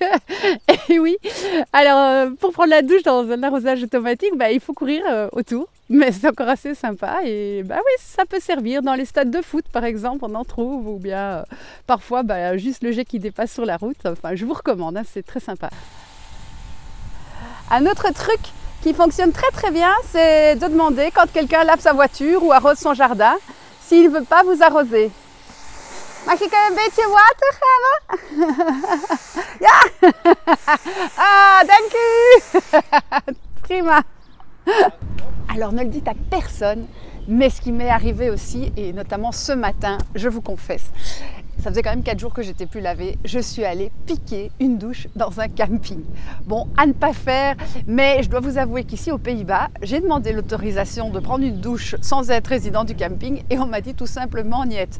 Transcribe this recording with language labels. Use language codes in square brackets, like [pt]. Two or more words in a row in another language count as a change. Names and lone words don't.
[fr] Et oui, alors pour prendre la douche dans un arrosage automatique, il faut courir autour, mais c'est encore assez sympa et oui, ça peut servir dans les stades de foot par exemple, on en trouve, ou bien parfois juste le jet qui dépasse sur la route. Enfin, je vous recommande, c'est très sympa. Un autre truc qui fonctionne très bien, c'est de demander quand quelqu'un lave sa voiture ou arrose son jardin, s'il ne veut pas vous arroser. [nl] Mag ik een beetje water hebben? Ja! Ah, dank u! Prima! [fr] Alors ne le dites à personne, mais ce qui m'est arrivé aussi, et notamment ce matin, je vous confesse, ça faisait quand même 4 jours que j'étais plus lavée, je suis allée piquer une douche dans un camping. Bon, à ne pas faire, mais je dois vous avouer qu'ici aux Pays-Bas, j'ai demandé l'autorisation de prendre une douche sans être résident du camping et on m'a dit tout simplement niet.